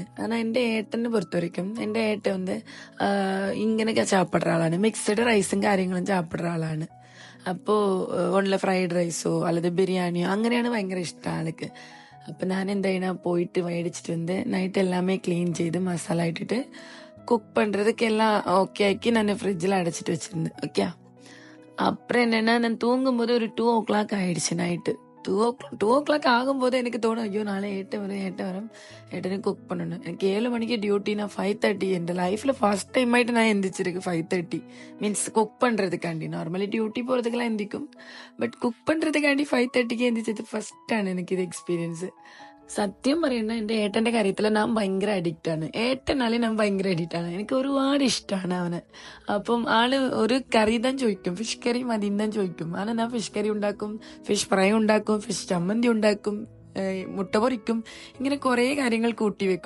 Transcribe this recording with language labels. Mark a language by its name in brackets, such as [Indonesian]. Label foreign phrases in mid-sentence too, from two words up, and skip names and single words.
[Malayalam] കാരണം എന്റെ ഏട്ടനെ [Tamil] பொறுத்த வரைக்கும் [Malayalam] എന്റെ ഏട്ടൻ ഇങ്ങനെയൊക്കെ ചാപ്പിടുന്ന ആളാണ്. [English] mixed rice [Malayalam] കാര്യങ്ങളും ചാപ്പിടുന്ന ആളാണ്. അപ്പോ ഉള്ള [English] fried rice [Malayalam] അല്ലാതെ ബിരിയാണിയോ അങ്ങനെയാണ് ഭയങ്കര ഇഷ്ടം ആൾക്ക്. അപ്പൊ ഞാൻ എന്താ പോയിട്ട് മേടിച്ചിട്ട് നൈറ്റ് എല്ലാമേ ക്ലീൻ ചെയ്ത് മസാല ഇട്ടിട്ട് [Tamil] குக் பண்றதுக்கு எல்லாம் ஓகே ஆக்கி நான் ஃப்ரிட்ஜில் அடைச்சிட்டு வச்சிருந்தேன். ஓகே, அப்புறம் என்னன்னா, நான் தூங்கும்போது ஒரு 2 o'clock ஆயிடுச்சு நைட்டு. 2 o'clock ஆகும்போது எனக்கு தோணும், ஐயோ நாளை ஏட்ட வரும் ஏட்டனு குக் பண்ணணும். எனக்கு 7 மணிக்கு டியூட்டி. நான் 5:30 என் லைஃப்ல [English] first time [Tamil] ஆயிட்டு நான் எந்திரிச்சிருக்கு 5:30. மீன்ஸ் குக் பண்றதுக்காண்டி. [English] normally duty [Tamil] போறதுக்கெல்லாம் எந்திக்கும், பட் குக் பண்றதுக்காண்டி 5:30க்கு எந்திரிச்சது ஃபர்ஸ்ட் [Malayalam] ആണ് എനിക്ക് ഇത് എക്സ്പീരിയൻസ്. സത്യം പറയുന്ന എന്റെ ഏട്ടന്റെ കാര്യത്തില് ഞാൻ ഭയങ്കര അഡിക്റ്റ് ആണ്. ഏട്ടനാല് ഞാൻ ഭയങ്കര അഡിക്റ്റ് ആണ്. എനിക്ക് ഒരുപാട് ഇഷ്ടമാണ് അവന്. അപ്പം ആള് ഒരു കറി താൻ ചോദിക്കും, [English] fish curry [Malayalam] മതി താൻ ചോദിക്കും. ആണ് ഞാൻ [English] fish curry [Malayalam] ഉണ്ടാക്കും, [English] fish fry [Malayalam] ഉണ്ടാക്കും, ഫിഷ് ചമ്മന്തി ഉണ്ടാക്കും, മുട്ട പൊരിക്കും, ഇങ്ങനെ കുറെ കാര്യങ്ങൾ കൂട്ടി വെക്കും.